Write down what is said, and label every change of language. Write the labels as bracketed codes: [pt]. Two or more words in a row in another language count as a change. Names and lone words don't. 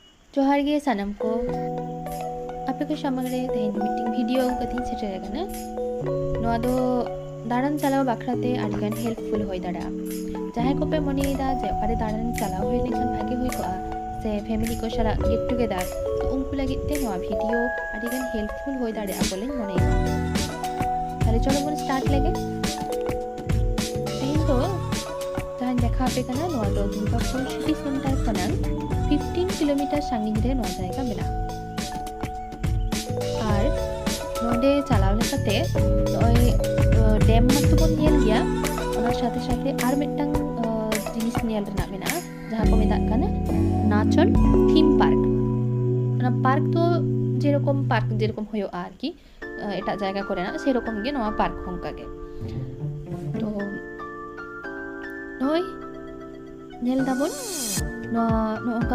[sat] जोहार गे सानम को आपे को सामने तेहेन मीटिंग वीडियो कथि सेटेर गना नोआ दो दाड़ान चालाव बाखराते आडिगान हेल्पफुल होय दाड़ा जहां को पे मनेदा जे ओकारे दाड़ान चालाव होय लेखान भागे होय कोआ से फैमिली को सारा [en] get together [sat] तो उनको लागित ते नोआ वीडियो आडिगान हेल्पफुल होय दाड़ा बोले मनेदा ताले चलो बन स्टार्ट लेगे तेहेन तो जहां देखा पे कना नोआ दो दुर्गापुर सिटी सेंटर खनान 15 किलोमीटर साᱺᱜᱤᱧ रे नोआ जायगा मेना और नोडे चालाव लेकाते नय डैम मतो बन नेल गया ओना साथे साथे आर मिदटांग जिनिस नेल रेना मेना जहां को मेता काना नाचन थीम पार्क ओना पार्क तो जेरकम होयो आर की एटा जायगा करे ना सेरकम गे नोआ पार्क होंका गे तो नय नेल दाबन नोआ